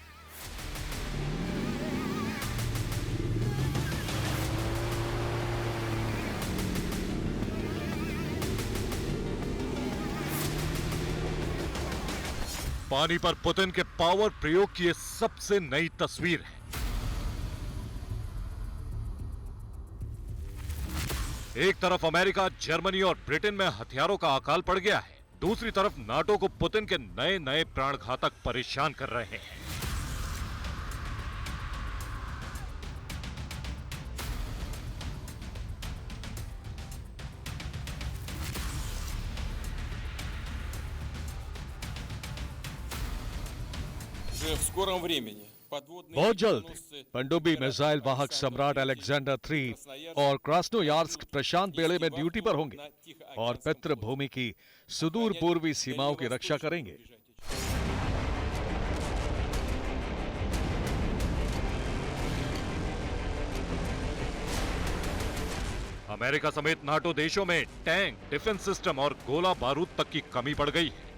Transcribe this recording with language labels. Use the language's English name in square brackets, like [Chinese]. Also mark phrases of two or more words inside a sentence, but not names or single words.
[Hindi] पानी पर पुतिन के पावर प्रयोग की यह सबसे नई तस्वीर है। एक तरफ अमेरिका, जर्मनी और ब्रिटेन में हथियारों का अकाल पड़ गया है, दूसरी तरफ नाटो को पुतिन के नए नए प्राणघातक परेशान कर रहे हैं। [Russian] Уже в скором времени [Hindi] बहुत जल्द पनडुब्बी मिसाइल वाहक सम्राट अलेक्जेंडर 3 और क्रास्नोयार्स्क प्रशांत बेड़े में ड्यूटी पर होंगे और पितृभूमि की सुदूर पूर्वी सीमाओं की रक्षा करेंगे। अमेरिका समेत नाटो देशों में टैंक, [English] defense system [Hindi] और गोला बारूद तक की कमी पड़ गई है।